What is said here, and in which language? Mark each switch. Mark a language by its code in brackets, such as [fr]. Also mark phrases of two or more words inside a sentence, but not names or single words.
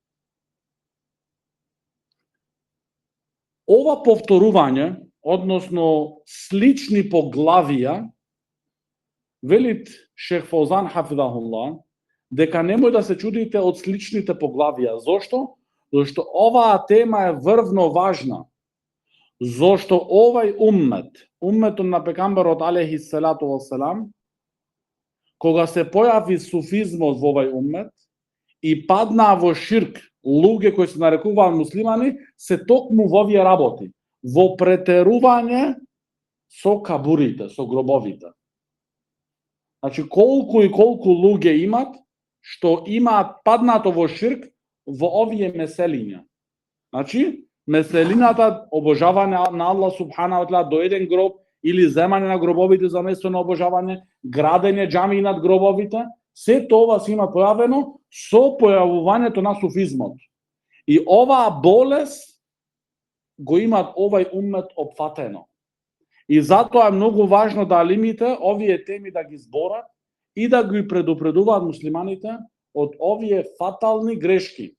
[mk] Ова повторување, односно слични поглавија, велит Шейх Фаузан хафидахуллах, дека немој да се чудите од сличните поглавија. Зошто? Зошто оваа тема е врвно важна. Зошто овај умметот на пегамберот [ar] عليه الصلاة والسلام, [mk] кога се појави суфизмот во овај уммет и паднаа во ширк луѓе кои се нарекуваат муслимани, се токму во овие работи, во претерување со кабурите, со гробовите. Значи, колку и колку луѓе имат што имаат паднато во ширк во овие меселиња. Значи, меселината, обожавање на Аллах [ar] سبحانه وتعالى [mk] до еден гроб, или земање на гробовите за место на обожавање, градење џамии над гробовите, се тоа се има појавено со појавувањето на суфизмот. И оваа болест го имат овај уммет опфатено. И затоа е многу важно да алимите овие теми да ги зборат и да ги предупредуваат муслиманите од овие фатални грешки.